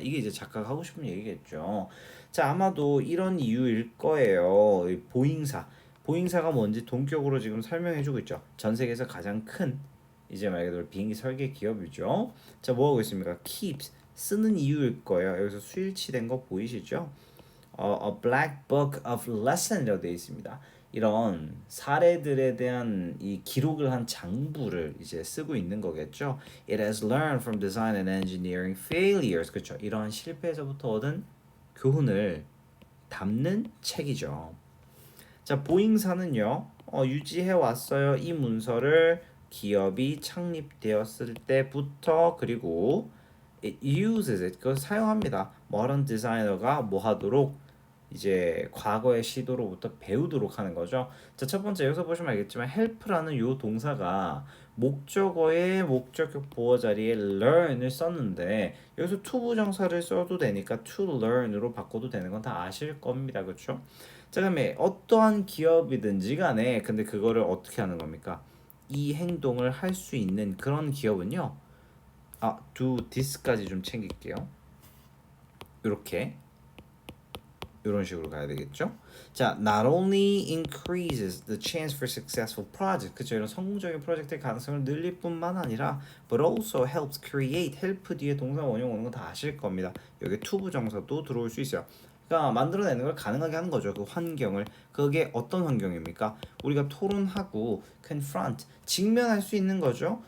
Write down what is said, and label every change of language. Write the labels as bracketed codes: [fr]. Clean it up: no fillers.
[ko] 이게 이제 작가가 하고 싶은 얘기겠죠. 자, 아마도 이런 이유일 거예요. 보잉사가 뭔지 동격으로 지금 설명해주고 있죠. 전 세계에서 가장 큰 이제 말 그대로 비행기 설계 기업이죠. 자, 뭐 하고 있습니까? keeps 쓰는 이유일 거예요. 여기서 수일치된 거 보이시죠? [en] A black book of lesson이라고 [ko] 되어 있습니다. 이런 사례들에 대한 이 기록을 한 장부를 이제 쓰고 있는 거겠죠. [en] It has learned from design and engineering failures. [ko] 그렇죠. 이러한 실패에서부터 얻은 교훈을 담는 책이죠. 자, 보잉사는요. 유지해 왔어요. 이 문서를 기업이 창립되었을 때부터. 그리고 [en] it uses it. [ko] 그걸 사용합니다. modern designer가 뭐 하도록 이제 과거의 시도로부터 배우도록 하는 거죠. 자, 첫 번째 여기서 보시면 알겠지만 help라는 요 동사가 목적어의 목적격 보어 자리에 learn을 썼는데 여기서 to 부정사를 써도 되니까 to learn으로 바꿔도 되는 건 다 아실 겁니다. 그렇죠? 자, 그다음에 어떠한 기업이든지 간에 근데 그거를 어떻게 하는 겁니까? 이 행동을 할 수 있는 그런 기업은요. [en] do this [ko] 까지 좀 챙길게요. 이런 식으로 가야 되겠죠? [en] 자, not only increases the chance for successful project, [ko] 그쵸? 이런 성공적인 프로젝트의 가능성을 늘릴 뿐만 아니라 [en] but also helps create, [ko] help 뒤에 동사 원형 오는 거 다 아실 겁니다. 여기 to 부정사도 들어올 수 있어요. 그러니까 만들어내는 걸 가능하게 하는 거죠. 그 환경을. 그게 어떤 환경입니까? 우리가 토론하고 confront, 직면할 수 있는 거죠.